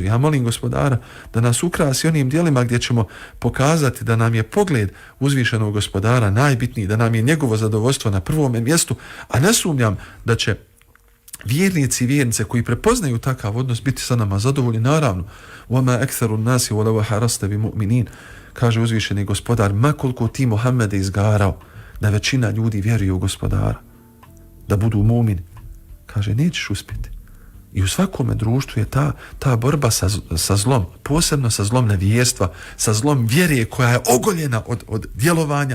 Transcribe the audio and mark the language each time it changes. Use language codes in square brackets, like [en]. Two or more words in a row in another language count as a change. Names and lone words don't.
[bs] Ja molim Gospodara da nas ukrasi onim djelima gdje ćemo pokazati da nam je pogled uzvišenog Gospodara najbitniji, da nam je njegovo zadovoljstvo na prvome mjestu, a ne sumnjam da će vjernici i vjernice koji prepoznaju takav odnos biti sa nama zadovoljni. Naravno, [ar] وَمَا أَكْثَرُ النَّاسِ وَلَوَ حَرَسْتَ بِمُؤْمِنِينَ, [bs] kaže uzvišeni Gospodar, ma koliko ti Muhammede izgarao da većina ljudi vjeruje u Gospodara, da budu mu'mini, kaže nećeš uspjeti. I u svakome društvu je ta borba sa zlom, posebno sa zlom nevjerstva, sa zlom vjere koja je ogoljena od djelovanja.